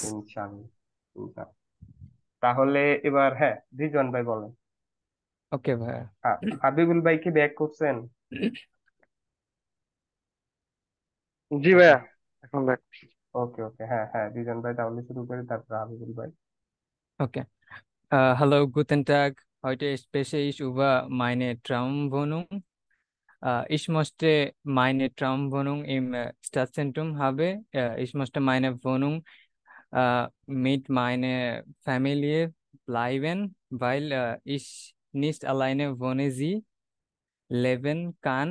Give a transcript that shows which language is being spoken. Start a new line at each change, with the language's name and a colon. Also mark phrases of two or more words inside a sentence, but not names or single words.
Bangla: ইনশাল্লাহ, ইনশাল্লাহ। তাহলে এবার হ্যাঁ, রিজন ভাই বলেন। ওকে ভাইয়া। হাবিবুল ভাই কি ব্যাক করছেন? জি ওকে, ভাইয়া, এখন দেখ। ওকে ওকে, হ্যাঁ হ্যাঁ, রিজন ভাই তাহলে শুরু করি, তারপর হাবিবুল ভাই।
German: Okay. Hallo, guten Tag. Heute spreche ich über meine Traumwohnung. Ich möchte meine Traumwohnung im Stadtzentrum haben. Ich möchte meine Wohnung mit meiner Familie bleiben, weil ich nicht alleine wohne, sie leben kann.